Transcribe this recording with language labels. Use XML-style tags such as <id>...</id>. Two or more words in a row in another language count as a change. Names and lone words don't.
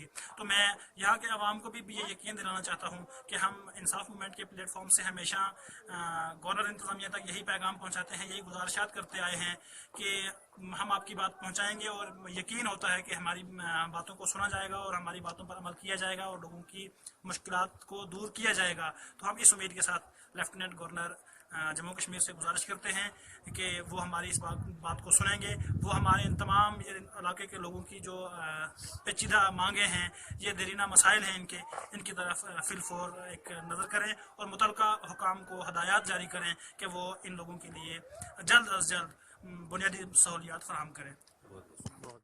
<ur>تو میں یہاں کے عوام کو بھی یہ یقین دلانا چاہتا ہوں کہ ہم انصاف موومنٹ کے پلیٹ فارم سے ہمیشہ گورنر انتظامیہ تک یہی پیغام پہنچاتے ہیں، یہی گزارشات کرتے آئے ہیں کہ ہم آپ کی بات پہنچائیں گے، اور یقین ہوتا ہے کہ ہماری باتوں کو سنا جائے گا اور ہماری باتوں پر عمل کیا جائے گا اور لوگوں کی مشکلات کو دور کیا جائے گا۔ تو ہم اس امید کے ساتھ</ur> <en>Lieutenant Governor</en> <ur>جموں کشمیر سے گزارش کرتے ہیں کہ وہ ہماری اس بات کو سنیں گے، وہ ہمارے ان تمام علاقے کے لوگوں کی جو پیچیدہ مانگیں ہیں، یہ دیرینہ مسائل ہیں ان کی طرف فی الفور ایک نظر کریں اور متعلقہ حکام کو ہدایات جاری کریں کہ وہ ان لوگوں کے لیے جلد از جلد بنیادی سہولیات فراہم کریں۔</ur>